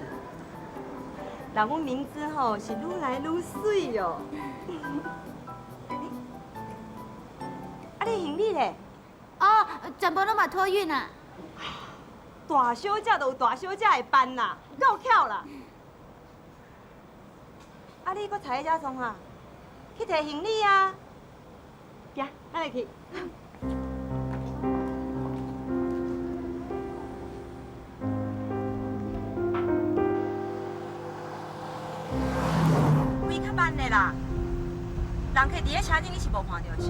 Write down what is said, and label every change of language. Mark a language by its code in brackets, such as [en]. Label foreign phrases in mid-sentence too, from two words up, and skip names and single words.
[nan] 人阮明子吼是愈来愈水哦。啊，你行李咧？哦，全部拢嘛托运啊。大小姐就有大小姐的班啦，够巧啦。啊，你搁踩遮创啊？去摕行李啊！行，咱来去。开较慢的啦，人客伫咧车顶，你是无看到是？